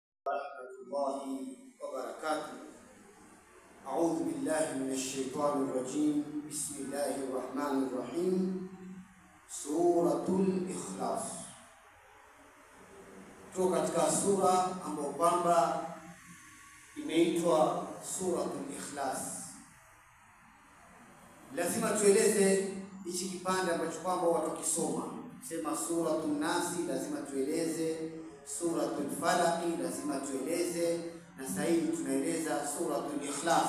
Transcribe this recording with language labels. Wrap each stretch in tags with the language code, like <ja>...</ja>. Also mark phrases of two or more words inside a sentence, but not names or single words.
<ar>الله وبركاته. أعوذ بالله من الشيطان الرجيم. بسم الله الرحمن الرحيم. سورة الإخلاص.</ar> <sw>Tuko katika sura ambayo kwamba imeitwa Suratul Ikhlas. Lazima tueleze hichi kipande ambacho kwamba watu wakisoma sema Suratul Nasi, lazima tueleze Suratul Falaq, lazima tueleze, na sasa hivi tunaeleza Suratul Ikhlas.</sw>